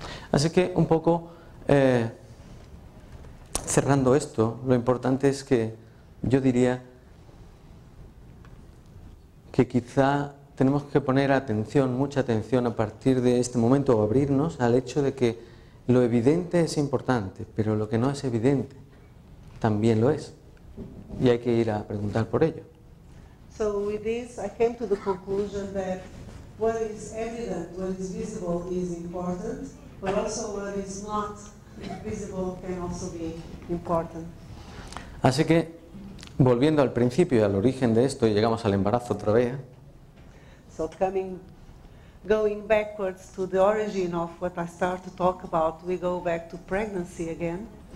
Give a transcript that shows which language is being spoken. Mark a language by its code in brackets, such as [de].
[es] Así que un poco cerrando esto, lo importante es que yo diría que quizá tenemos que poner atención, mucha atención a partir de este momento, o abrirnos al hecho de que lo evidente es importante, pero lo que no es evidente también lo es. Y hay que ir a preguntar por ello. [en] So with this, I came to the conclusion that what is evident, what is visible is important, but also what is not visible can also be important. [es] Así que, volviendo al principio y al origen de esto, y llegamos al embarazo otra vez, [en] So going backwards to the origin of what I started to talk about, we go back to pregnancy again.